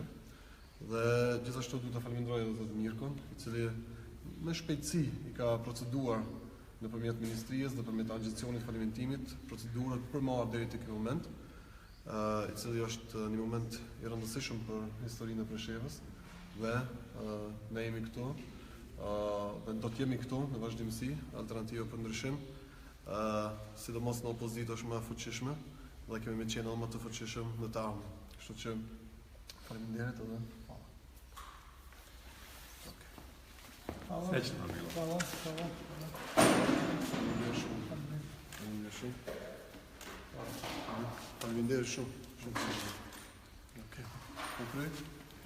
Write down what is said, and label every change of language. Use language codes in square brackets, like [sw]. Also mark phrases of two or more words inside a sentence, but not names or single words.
[sq] Dhe gjithashtu duhet të falenderoj edhe zotin Mirkon, i cili me shpejtësi i ka proceduar nëpërmjet ministrisë dhe nëpërmjet agjencionit falimentimit procedurat për marrë deri te ky moment, i cili është një moment i rëndësishëm për historinë e Preshevës. Dhe ne jemi këtu dhe do të jemi këtu në vazhdimsi, alternativë për ndryshim, sidomos në opozitë është më e fuqishme dhe kemi me qenë më të fuqishëm në të ardhmen. Kështu që faleminderit edhe [sr] Srećno vam bilo. Hvala. [sq] Faleminderit shumë. Okej.